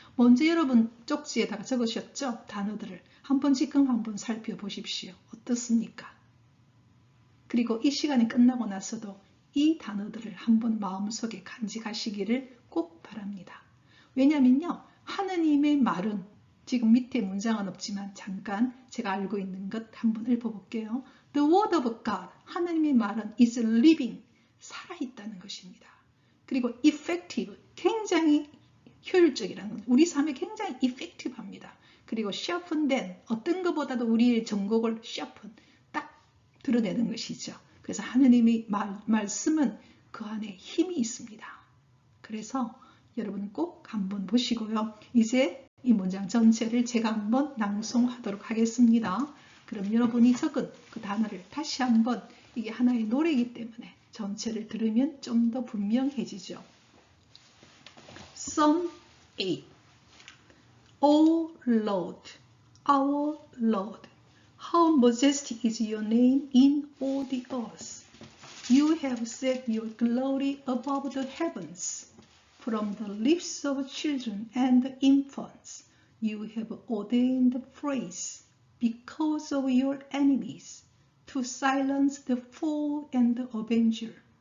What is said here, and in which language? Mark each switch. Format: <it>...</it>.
<ko>먼저 여러분 쪽지에다가 적으셨죠? 단어들을 한번 지금 한번 살펴보십시오. 어떻습니까? 그리고 이 시간이 끝나고 나서도 이 단어들을 한번 마음속에 간직하시기를 꼭 바랍니다. 왜냐면요, 하느님의 말은, 지금 밑에 문장은 없지만 잠깐 제가 알고 있는 것 한번 읽어볼게요.</ko> <en>The word of God,</en> <ko>하느님의 말은</ko> <en>is living,</en> <ko>살아있다는 것입니다. 그리고 effective, 굉장히 효율적이라는 것, 우리 삶에 굉장히 effective합니다. 그리고</ko> <en>sharpen than,</en> <ko>어떤 것보다도 우리의 전곡을 sharpen, 딱 드러내는 것이죠. 그래서 하느님의 말씀은 그 안에 힘이 있습니다. 그래서 여러분 꼭 한번 보시고요. 이제 이 문장 전체를 제가 한번 낭송하도록 하겠습니다. 그럼 여러분이 적은 그 단어를 다시 한번, 이게 하나의 노래이기 때문에 전체를 들으면 좀 더 분명해지죠.</ko> <en>Psalm 8. O Lord, our Lord, how majestic is your name in all the earth. You have set your glory above the heavens. From the lips of children and infants, you have ordained praise because of your enemies, to silence the foe and the avenger.</en>